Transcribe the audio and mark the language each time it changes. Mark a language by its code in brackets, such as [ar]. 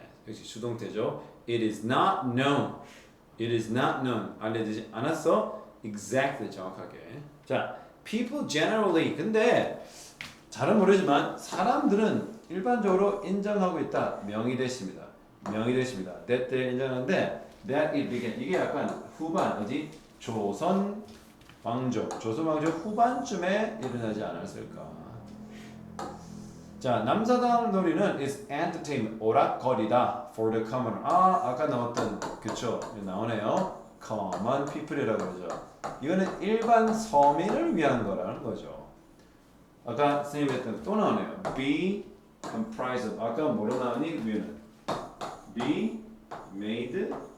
[ko] 역시 수동태죠. [en] It is not known. It is not known. [ko] 알려지지 않았어. [en] Exactly [ko] 정확하게. 자, [en] people generally. [ko] 근데 잘은 모르지만 사람들은 일반적으로 인정하고 있다. 명의됐습니다. [en] that [ko] 인정하는데 [en] that it began. [ko] 이게 약간 후반 어디 조선 왕조 후반쯤에 일어나지 않았을까. 자, 남사당 놀이는 [en] is entertainment [ko] 오락거리다 [en] for the common. [ko] 아까 나왔던 그쵸 나오네요. common people이라고 그러죠. 이거는 일반 서민을 위한 거라는 거죠. 아까 선생님이 했던 또 나오네요. [en] be comprised of. [ko] 아까 뭐로 나오니 위에는 be made.